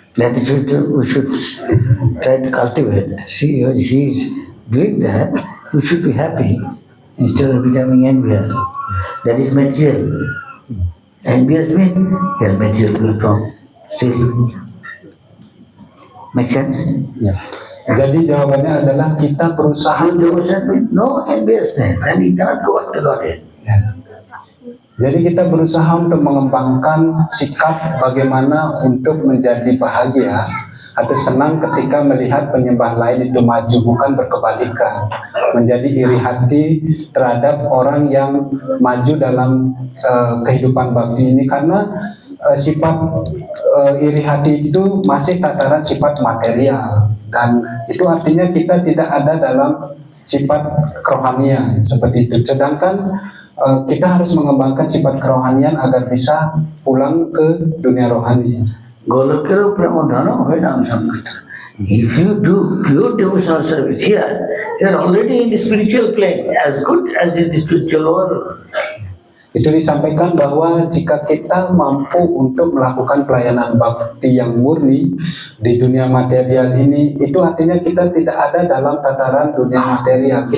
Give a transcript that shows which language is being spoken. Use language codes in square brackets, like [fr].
[en] That is what we should try to cultivate. She is doing that, we should be happy instead of becoming envious. That is material. Envious means your material will come still. Make sense? Yeah. [id] Jadi jawabannya adalah kita berusaha. [en] Devotion means no enviousness, then you cannot go back to Godhead. [id] Ya. Jadi kita berusaha untuk mengembangkan sikap bagaimana untuk menjadi bahagia atau senang ketika melihat penyembah lain itu maju, bukan berkebalikan. Menjadi iri hati terhadap orang yang maju dalam kehidupan bakti ini, karena sifat iri hati itu masih tataran sifat material, dan itu artinya kita tidak ada dalam sifat kerohanian seperti itu. Sedangkan kita harus mengembangkan sifat kerohanian agar bisa pulang ke dunia rohani. [sa] Golokero Pramodhana Vedam Sankirtan. [en] If you do pure devotional service here, you are already in the spiritual plane, as good as in the spiritual world. [id] Itu disampaikan bahwa jika kita mampu untuk melakukan pelayanan bakti yang murni di dunia material ini, itu artinya kita tidak ada dalam tataran dunia material.